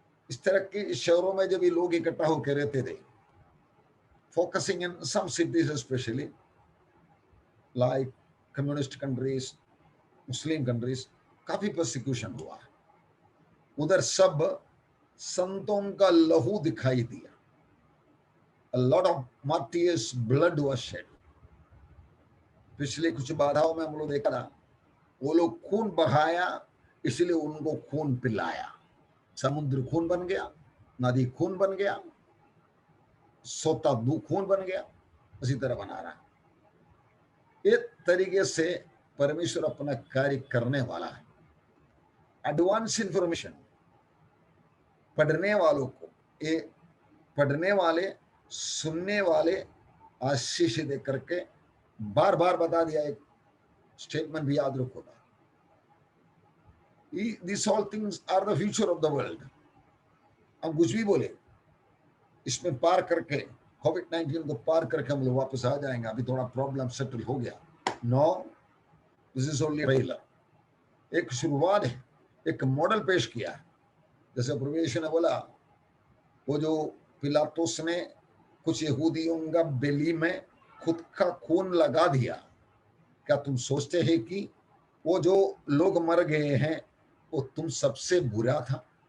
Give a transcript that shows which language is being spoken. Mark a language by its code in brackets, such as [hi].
[hi] इस तरह के शहरों में जब ये लोग इकट्ठा होकर रहते थे, [en] focusing in some cities specially like communist countries, Muslim countries, [hi] काफी प्रोसिक्यूशन हुआ। उधर सब संतों का लहू दिखाई दिया। [en] A lot of martyrs' blood was shed. [hi] पिछले कुछ बाधाओं में हम लोग देखा था, वो लोग खून बहाया, इसलिए उनको खून पिलाया। समुद्र खून बन गया, नदी खून बन गया, सोता दू खून बन गया, उसी तरह बना रहा है। एक तरीके से परमेश्वर अपना कार्य करने वाला है। एडवांस इंफॉर्मेशन पढ़ने वालों को, ये पढ़ने वाले, सुनने वाले आशीष दे करके बार बार बता दिया। एक स्टेटमेंट भी याद रखोगा, [en] These all things are the future of the world. [hi] हम कुछ भी बोले, इसमें पार करके, कोविड-19 को पार करके हम लोग वापस आ जाएंगे, अभी थोड़ा प्रॉब्लम सेटल हो गया। [en] no, this is only trailer, [hi] एक शुरुआत है, एक मॉडल पेश किया है। जैसे प्रभु यीशु ने बोला, वो जो पिलातुस ने कुछ यहूदियों का बेली में खुद का खून लगा दिया, क्या तुम सोचते हैं कि वो जो लोग मर गए हैं वो तुम सबसे बुरा था?